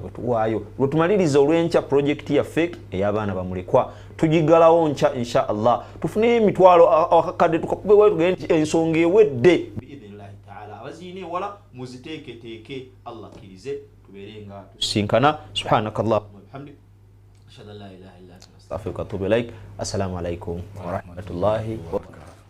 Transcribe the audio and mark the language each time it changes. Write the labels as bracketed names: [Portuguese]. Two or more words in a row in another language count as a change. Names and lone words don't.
[Ganda] bwetuwaayo lwetumaliriza olw'enkya project yaffe ey'abaana bamulekwa tugigalawo nkya [Arabic] إن شاء الله [Ganda] tufune emitwalo akakadde tukakube wayo tugende nti ensonga ewedde [Arabic] بإذن الله تعالى [Ganda] abaziine wala muziteeketeeke Allah kirize tubeere nga tusinkana [Arabic] سبحانك اللهم وبحمدك أشهد أن لا إله إلا أنت أستغفرك وأتوب إليك السلام عليكم ورحمة الله وبركاته.